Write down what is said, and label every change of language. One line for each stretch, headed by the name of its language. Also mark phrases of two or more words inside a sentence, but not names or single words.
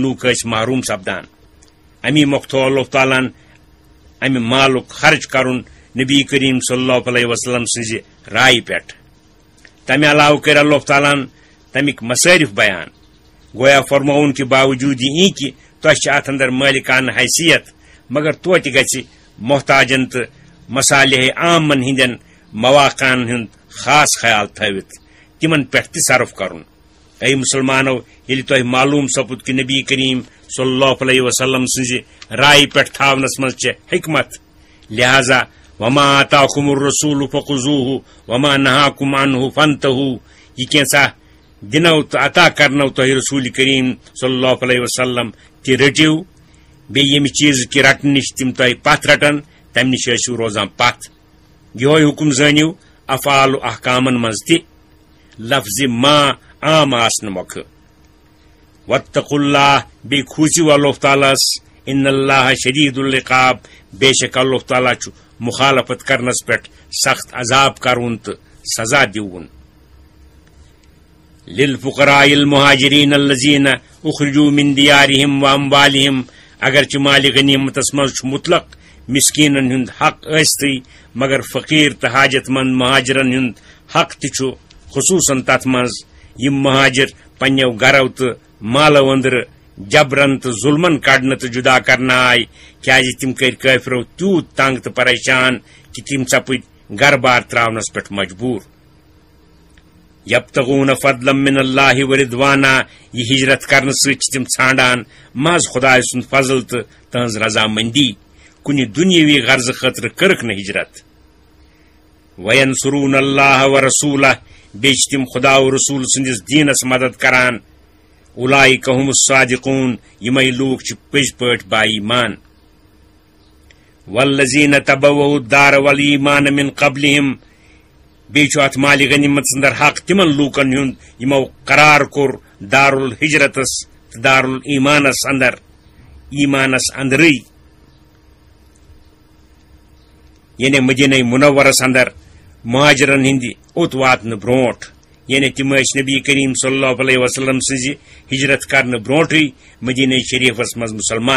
Kashmiri: لوٗکھ ٲسۍ محروٗم سپدان امی مۄکھ تھوٚو اللہ تعالیٰ ہن امہِ مالُک خرچ کرُن نبی کریم
Arabic: صلی اللہ علیہ وسلم
Kashmiri: سٕنزِ رائے پٮ۪ٹھ تمہِ علاوٕ کٔرۍ اللہ تعالیٰ ہن تمیِکۍ مصٲرف بیان گویا فرمووُن کہ باوجوٗد یہِ کہ تۄہہِ چھِ اتھ اندر مٲلِکانہٕ حیثیت مگر توتہِ گژھِ محتاجن تہٕ مصالحے عامن ہٕنٛدٮ۪ن مواقعن ہُنٛد خاص خیال تھٲوِتھ تِمن پٮ۪ٹھ تہِ صرف کرُن اے مسلمانو ییٚلہِ تۄہہِ معلوٗم سپُد کہ نبی کریم
Arabic: صلی اللہ علیہ وسلم
Kashmiri: سٕنزِ رائے پٮ۪ٹھ تھاونس منٛز چھِ حکمت لہذا
Arabic: وما آتاكم الرسول فخذوه وما نهاكم عنه فانتهوا
Kashmiri: یہ کینژھا دِنو تہٕ عطا کرنو تۄہہِ رسول کریم
Arabic: صلی اللہ علیہ وسلم
Kashmiri: تہِ رٔٹِو بیٚیہِ ییٚمہِ چیٖزٕ کہِ رٹنہٕ نِش تِم تۄہہِ پتھ رٹن تمہِ نِش ٲسِو روزان پتھ یِہوے حکم زٲنِو افعال و احکامن منٛز تہِ لفظِ ما عام آسنہٕ مۄکھٕ
Arabic: واتقوا اللہ
Kashmiri: بیٚیہِ کھوٗژِو اللہ تعالیٰ ہس
Arabic: ان اللہ شدید العقاب
Kashmiri: بے شک اللہ تعالیٰ چھُ مخالفت کرنس پٮ۪ٹھ سخت عذاب کرون تہٕ سزا دِوُن
Arabic: للفقراء المہاجرین الذین اخرجوا من دیارہم واموالہم
Kashmiri: اگرچہ مالِ غنیمتس منٛز چھُ مطلق مسکیٖنن ہُنٛد حق ٲسۍتٕے مگر فقیٖر تہٕ حاجت مند مہاجرن ہُنٛد حق تہِ چھُ خصوٗصن تتھ منٛز یِم مہاجر پننیو گرو تہٕ مالو أنٛدرٕ جبرن تہٕ ظلمن کڑنہٕ تہٕ جدا کرنہٕ آے کیازِ تِم کٔرۍ کٲفرو تیوٗت تنگ تہٕ پریشان کہ تِم سپٕدۍ گرٕ بار تراونس پٮ۪ٹھ مجبوٗر
Arabic: یبتغون فضلا من اللہ ورضوانا
Kashmiri: یہ ہجرت کرنہٕ سۭتۍ چھِ تِم ژھانڈان محض خداے سُنٛد فضل تہٕ تہنٛز رضامندی کُنہِ دُنیٲوی غرضہٕ خٲطرٕ کٔرٕکھ نہٕ ہجرت
Arabic: وینصرون اللہ ورسولہ
Kashmiri: بیٚیہِ چھِ تِم خدا و رسول سٕنٛدِس دیٖنس مدد کران
Arabic: اولئک هم الصادقون
Kashmiri: یمے لوٗکھ چھِ پٔزۍ پٲٹھۍ با ایمان
Arabic: والذین تبوؤا الدار والایمان من قبلہم
Kashmiri: بیٚیہِ چھُ اتھ مالِ غنیمتس اندر حق تِمن لوٗکن ہُنٛد یِمو قرار کوٚر دارالحجرتس تہٕ دارالایمانس اندر ایمانس اندرٕے یعنی مدینہ منورس اندر مہاجرن ہٕنٛدِ اوٚت واتنہٕ برونٛٹھ یعنی تِم ٲسۍ نبی کریم
Arabic: صلی اللہ علیہ وسلم
Kashmiri: سٕنزِ ہجرت کرنہٕ برونٛٹھٕے مدینہ شریفس منٛز مسلمان